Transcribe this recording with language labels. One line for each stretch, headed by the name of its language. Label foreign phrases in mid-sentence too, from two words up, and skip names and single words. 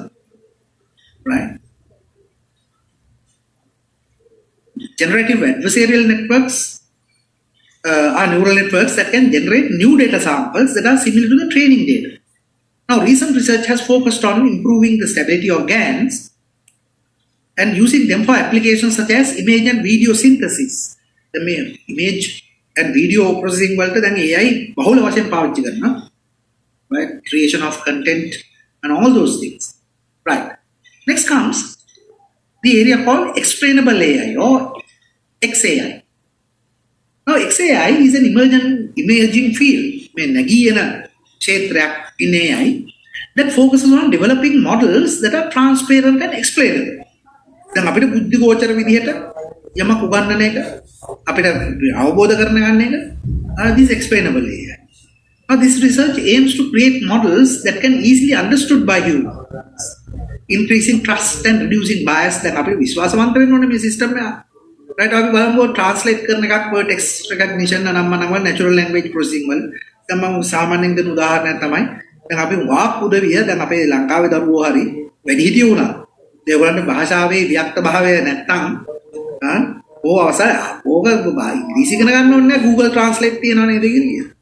English: Right? Generative adversarial networks are neural networks that can generate new data samples that are similar to the training data. Now, recent research has focused on improving the stability of GANs and using them for applications such as image and video synthesis. The image and video processing
Sinhala: වලට දැන් AI බහුල වශයෙන් පාවිච්චි කරනවා.
English: Right? Creation of content and all those things. Right. Next comes the area called explainable AI or XAI. Now, XAI is an emerging field, in AI, that focuses on developing models that are transparent and explainable.
Sinhala: දැන් අපිට බුද්ධි ගෝචර විදිහට යමක් උගන්වන එක අපිට අවබෝධ කරගන්න එක
English: this explainable AI. Now, this research aims to create models that can easily understood by humans, increasing trust and reducing bias.
Sinhala: දැන් අපිට විශ්වාසවන්ත වෙන්න ඕනේ මේ සිස්ටම් එක. Right, අපි බලමු translate කරන එකක්
English: text recognition
Sinhala: අනම්මනම් වල
English: natural language processing
Sinhala: වල දැන් මම සාමාන්‍යයෙන් දෙන උදාහරණයක් තමයි දැන් අපි වාක් උදවිය දැන් අපේ ලංකාවේ දරුවෝ හරි වැඩිහිටියෝ වුණා ඒගොල්ලන්ට භාෂාවේ වික්ත භාවය නැත්තම් ඕක අවසර ඕක ඉංග්‍රීසි ඉගෙන ගන්න ඕනේ නැහැ Google Translate තියනවා නේද කියලා